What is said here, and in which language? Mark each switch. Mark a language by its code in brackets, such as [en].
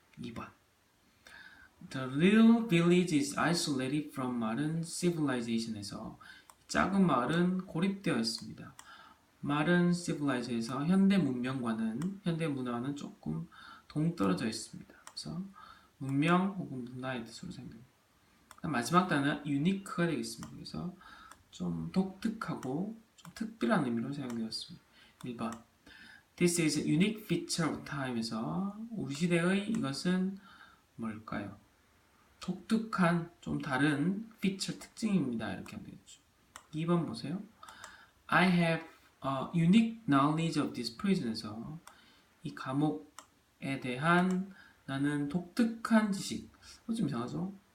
[en] 2번 The little village is isolated from modern civilization에서 [ko] 작은 마을은 고립되어 있습니다. modern civilization에서 현대 문명과는 현대 문화와는 조금 동떨어져 있습니다. 그래서 문명 혹은 문화의 뜻으로 생각합니다. 마지막 단어는 unique가 되겠습니다. 그래서 좀 독특하고 좀 특별한 의미로 사용되었습니다. [en] 1번 This is a unique feature of time에서 [ko] 우리 시대의 이것은 뭘까요? 독특한 좀 다른 feature 특징입니다. 이렇게 하면 되겠죠. 2번 보세요. [en] I have a unique knowledge of this prison에서 [ko] 이 감옥에 대한 나는 독특한 지식 좀 이상하죠?